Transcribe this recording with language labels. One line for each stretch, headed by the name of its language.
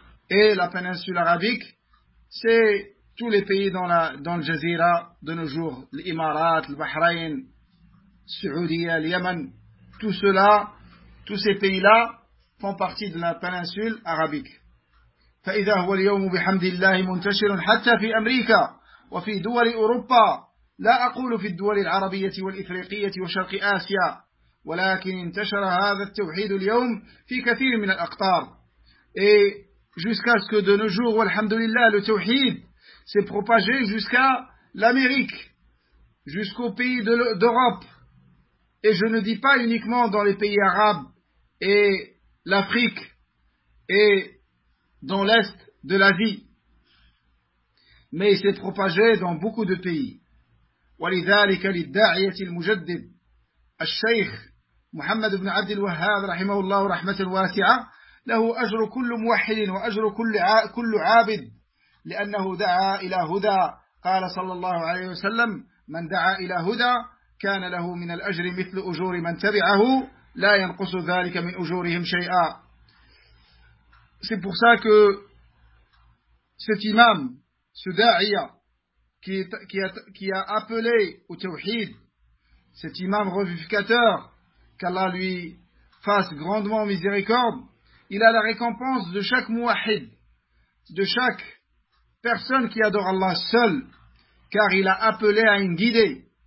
French: Et la péninsule arabique, c'est tous les pays dans le Jazira de nos jours. L'Imarat, le Bahreïn, le Saoudia, le Yémen. Tout cela, tous ces pays-là font partie de la péninsule arabique.
Arabic: فإذا هو اليوم بحمد الله منتشر حتى في أمريكا وفي دول أوروبا لا أقول في الدول العربية والإفريقية وشرق آسيا ولكن انتشر هذا التوحيد اليوم في كثير من الأقطار.
French: Et jusqu'à ce que de nos jours,
Arabic: والحمد لله,
French: le توحيد s'est propagé jusqu'à l'Amérique, jusqu'aux pays d'Europe. Et je ne dis pas uniquement dans les pays arabes et l'Afrique et dans l'Est de l'Asie, mais il s'est propagé dans beaucoup de pays.
Arabic: وَلِذَٰلِكَ لِلدَّاعِيَةِ الْمُجَدِّدِ الشَّيْخ محمد بن عبد الوهاب رحمه الله رحمة الواسعة له أجر كل موحد وأجر كل عابد لأنه دعا إلى هدى. قال صلى الله عليه وسلم من دعا إلى هدى كان له من الأجر مثل أجور من تبعه لا ينقص ذلك من أجورهم شيئا.
French: C'est pour ça que cet imam, ce da'iya, qui a appelé au tawhid, cet imam revivificateur, qu'Allah lui fasse grandement miséricorde, il a la récompense de chaque muwahhid, de chaque personne qui adore Allah seul, car il a appelé à une guidée.